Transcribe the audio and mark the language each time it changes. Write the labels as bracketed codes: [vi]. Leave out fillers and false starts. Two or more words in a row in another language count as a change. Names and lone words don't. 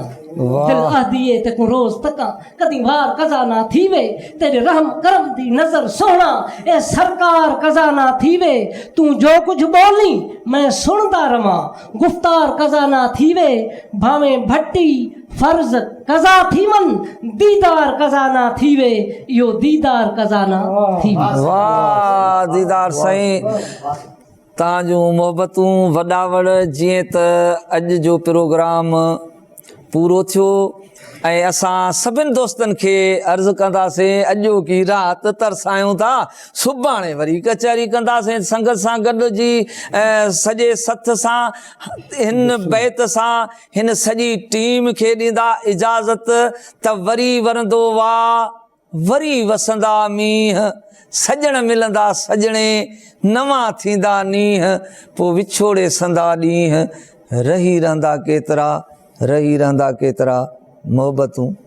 [skr] دل آدیے تے کو روز تکا کدی وار قضا نہ تھیوے تیرے رحم کرم دی نظر سوہنا اے سرکار قضا نہ تھیوے. تو جو کجھ بولی میں سُندا رواں گفتار قضا نہ تھیوے. بھاویں بھٹی فرض قضا تھی من دیدار قضا نہ تھیوے اِہو دیدار قضا نہ تھیوے. [sd] वाह दीदार साईं तव्हांजूं मोहबतूं वॾा वड़। जीअं त अॼु जो प्रोग्राम पूरो थियो ऐं असां सभिनि दोस्तनि खे अर्ज़ु कंदासीं अॼो की राति तरसायूं था सुभाणे वरी कचहरी कंदासीं संगत सां गॾिजी सॼे सथ सां हिन बैत सां हिन सॼी टीम खे ॾींदा इजाज़त त वरी वरंदो वाह वरी वसंदा मींहं सजण मिलंदा सजणे नवां थींदा नींहं पोइ विछोड़े संदा ॾींहं रही रहंदा केतिरा रही रहंदा केतिरा मोहबतूं।